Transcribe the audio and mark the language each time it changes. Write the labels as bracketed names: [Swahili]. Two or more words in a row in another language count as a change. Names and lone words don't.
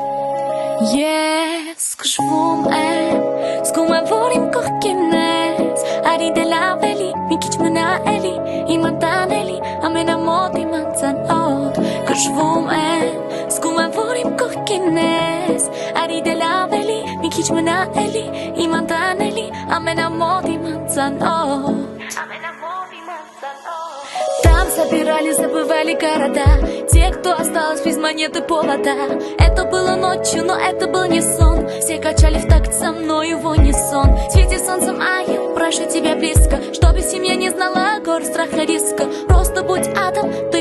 [Armenian] Ես քշվում եմ, զգում եմ, որ իմ կողքին ես, Արի դե լավ էլի, մի քիչ մնա էլի, իմ ընտանելի, ամենամոտ իմ անծանոթ Կշվում եմ, զգում եմ, որ իմ կողքին ես Արի դե լավ էլի, մի քիչ մնա էլի, им անտանելի, ամենամոտ իմ անծանոթ [Russian] Там собирали, забывали города Те, кто осталось без монеты повода Это было ночью, но это был не сон Все качали в такт со мною в унисон Светит солнцем, а я прошу тебя близко Чтобы семья не знала гор, страха, риска Просто будь атом, ты